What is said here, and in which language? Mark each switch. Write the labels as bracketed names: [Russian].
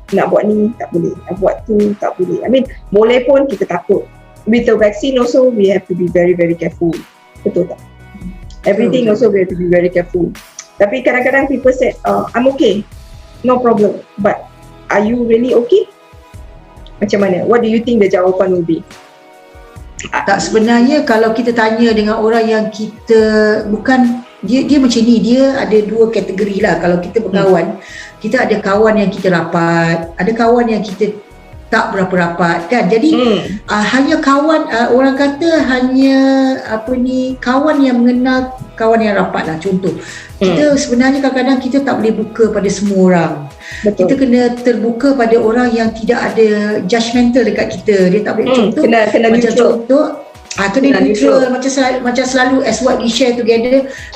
[Malay] nak buat ni tak boleh, nak buat tu tak boleh. [English] I mean, [Malay] boleh pun kita takut. [English] With the vaccine also, we have to be very very careful. [Malay] Betul tak? [English] Everything also we have to be very careful. [Malay] Tapi kadang-kadang [English] people said, I'm okay, no problem. But are you really okay? [Malay] Macam mana? [English] What do you think the jawapan will be? [Malay] Tak, sebenarnya kalau kita tanya dengan orang yang kita bukan, dia macam ni, dia ada dua kategori lah. Kalau kita berkawan, kita ada kawan yang kita rapat, ada kawan yang kita tak berapa rapat kan. Jadi hanya kawan, orang kata hanya kawan yang mengenal kawan yang rapat lah. Contoh, kita sebenarnya kadang-kadang kita tak boleh buka pada semua orang. Betul. Kita kena terbuka pada orang yang tidak ada judgemental dekat kita. Dia tak boleh, contoh kena macam [English] neutral. [Malay] Contoh kena neutral, macam selalu [English] as what we share together.